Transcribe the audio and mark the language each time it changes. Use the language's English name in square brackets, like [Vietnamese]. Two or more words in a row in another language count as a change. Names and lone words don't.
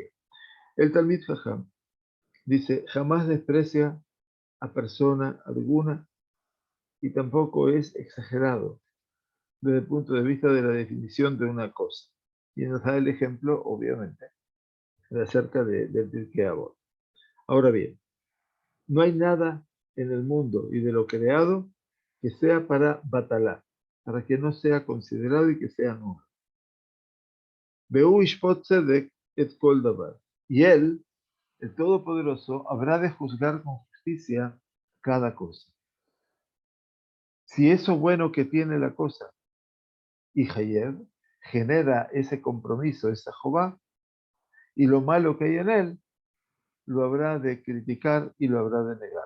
[Spanish] El [Hebrew] תלמיד חכם [Spanish] dice, jamás desprecia a persona alguna y tampoco es exagerado desde el punto de vista de la definición de una cosa. Y nos da el ejemplo, obviamente, de acerca del Pirkei Avot. Ahora bien, no hay nada en el mundo y de lo creado que sea para batalá, para que no sea considerado y que sea nulo. [Hebrew] והוא ישפוט צדק את כל דבר. [Spanish] Y él, el Todopoderoso, habrá de juzgar con justicia cada cosa. Si eso bueno que tiene la cosa y Hayev genera ese compromiso, esa Jobá, y lo malo que hay en él, lo habrá de criticar y lo habrá de negar.